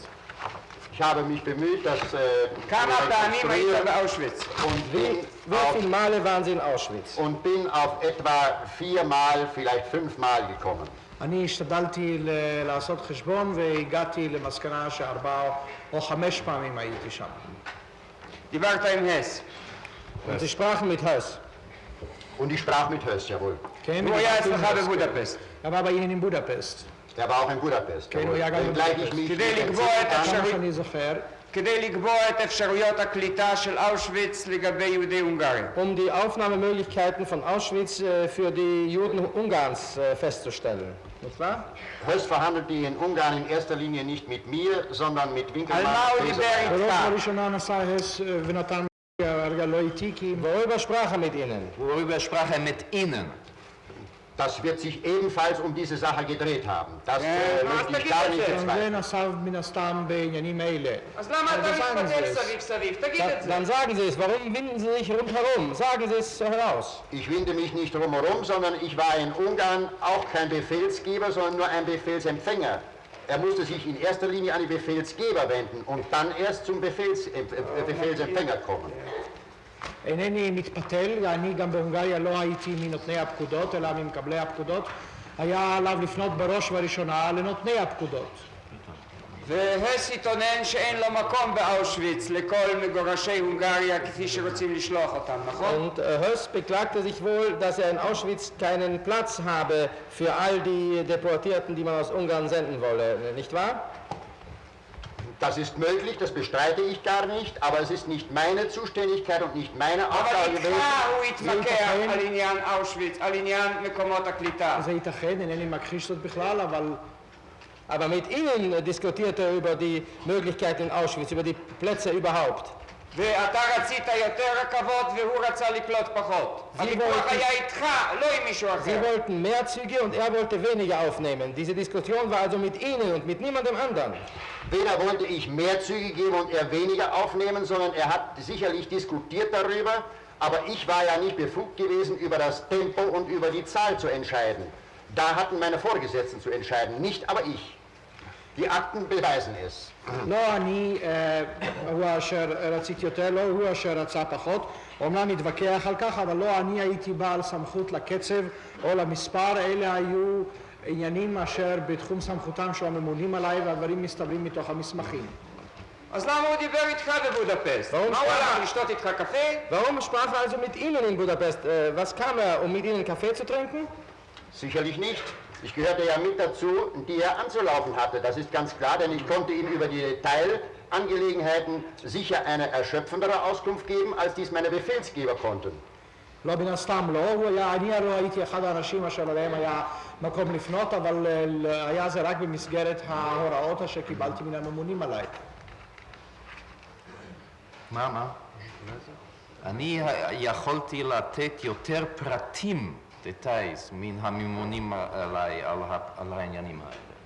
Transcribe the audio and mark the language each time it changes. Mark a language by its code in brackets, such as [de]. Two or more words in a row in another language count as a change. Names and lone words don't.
[de] Ich habe mich bemüht, das [he] כמה פעמים היית [de] rekonstruieren [he] באושוויץ? [de] und bin, Wie viele Male waren Sie in Auschwitz? und bin auf etwa 4 Mal, vielleicht 5 Mal gekommen. [he] אני השתדלתי לעשות חשבון והגעתי למסקנה ש4 או 5 פעמים הייתי שם. דיברת עם הס. [de] Und Sie sprachen mit Höss. Und ich sprach mit Höss, jawohl. [he] כן, הוא היה דיברתי עם אצלך הס, בבודפסט. כן. [de] er war bei Ihnen in Budapest. Der war auch in Budapest, [he] כן, [de] jawohl. [he] הוא היה גם [de] Wenngleich ich [he] בבודפסט. [de] mich [he] כדי [de] nicht [he] לקבוע [de] entsinnen [he] את [de] kann, [he] כמה אפשרות- שאני זוכר, כדי לקבוע את אפשרויות הקליטה של אושוויץ לגבי יהודי הונגריה. [de] Die Aufnahmemöglichkeiten von Auschwitz für die Juden Ungarns festzustellen. Nicht wahr? Höss verhandelte in Ungarn in erster Linie nicht mit mir, sondern mit [he] על Winkelmann. מה הוא דיבר בראש איתך? ובראשונה נסע הס ונתן הרגע לא איתי כי [de] Worüber sprach er mit Ihnen? Worüber sprach er mit Ihnen? Das wird sich ebenfalls um diese Sache gedreht haben. Das was möchte ich da gar gibt nicht es? bezweifeln. [he] ונסע מן הסתם בעניינים אלה. אז למה אתה [de] sagen Sie [he] מתפתל [de] es. [he] סביב סביב? תגיד את זה. [de] Dann sagen Sie es. Warum winden Sie sich rundherum? Sagen Sie es heraus. Ich winde mich nicht drumherum, sondern ich war in Ungarn auch kein Befehlsgeber, sondern nur ein Befehlsempfänger. Er musste sich in erster Linie an die Befehlsgeber wenden und dann erst zum Befehlsempfänger kommen. [he] אינני מתפתל, אני גם בהונגריה לא הייתי מנותני הפקודות, אלא ממקבלי הפקודות. היה עליו לפנות בראש ובראשונה לנותני הפקודות. והס התאונן שאין לו מקום באושוויץ לכל מגורשי הונגריה כפי שרוצים לשלוח אותם, נכון? [de] Und Höss beklagte sich wohl, dass er in Auschwitz keinen Platz habe für all die Deportierten, die man aus Ungarn senden wolle. Nicht wahr? Das ist möglich, das bestreite ich gar nicht, aber es ist nicht meine Zuständigkeit und nicht meine [he] אבל [de] Aufgabe [he] איתך [de] gewesen. [he] הוא התווכח על עניין אושוויץ, על עניין מקומות הקליטה. זה ייתכן, אינני מכחיש זאת בכלל, אבל [de] Aber mit Ihnen diskutierte er über die Möglichkeit in Auschwitz, über die Plätze überhaupt. [he] ואתה רצית יותר רכבות והוא רצה לקלוט פחות. הוויכוח היה איתך, לא עם מישהו אחר. [de] Sie wollten mehr Züge und er wollte weniger aufnehmen. Diese Diskussion war also mit Ihnen und mit niemandem anderen. Weder wollte ich mehr Züge geben und er weniger aufnehmen, sondern er hat sicherlich diskutiert darüber, aber ich war ja nicht befugt gewesen, über das Tempo und über die Zahl zu entscheiden. Da hatten meine Vorgesetzten zu entscheiden, nicht aber ich. Die Akten beweisen es. [he] לא אני הוא אשר רציתי יותר, לא הוא אשר רצה פחות. אומנם נתווכח על כך, אבל לא אני הייתי בעל סמכות לקצב או למספר, אלה היו עניינים אשר בתחום סמכותם של הממונים עליי, והדברים מסתברים מתוך המסמכים. אז למה הוא דיבר איתך בבודפסט? מה הוא הלך לשתות איתך קפה? [de] Warum sprach er also mit Ihnen in Budapest? Was kam er, um mit Ihnen Kaffee zu trinken? Sicherlich nicht. Ich gehörte ja mit dazu, die er anzulaufen hatte. Das ist ganz klar, denn ich konnte ihm über die Detailangelegenheiten sicher eine erschöpfendere Auskunft geben, als dies meine Befehlsgeber konnten. [he] לא מן הסתם לא, אני הרי הייתי אחד האנשים אשר עליהם היה מקום לפנות, אבל היה זה רק במסגרת ההוראות אשר קיבלתי מן הממונים עליי. מה? אני יכולתי לתת יותר פרטים, דטייס, מן הממונים עליי על העניינים האלה.